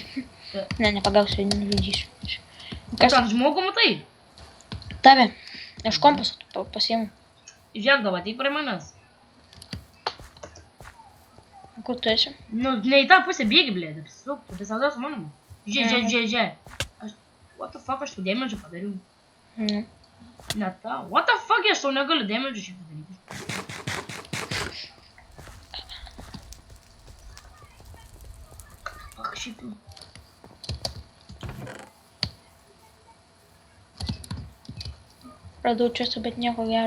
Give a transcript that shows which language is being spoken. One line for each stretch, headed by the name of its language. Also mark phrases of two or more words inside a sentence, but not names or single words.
Lithuanian: Ne, nepagausiu, nužudysiu. Kas ten žmogų matai? Tave. Aš kompasą pasiimu. Žiūrėk, dabar ateik prie manęs. Kur tu esi? Nu, ne į tą pusę bėgi, blėd, apsisuk, tu visada su manimi. Žiūrėk.
English: What the fuck,
Lithuanian: aš tau damage padariau. Nu. Ne tą,
English: what the fuck,
Lithuanian: aš tau negaliu damage šiaip padaryti. Ak, šiaip. Radau čia, bet nieko gero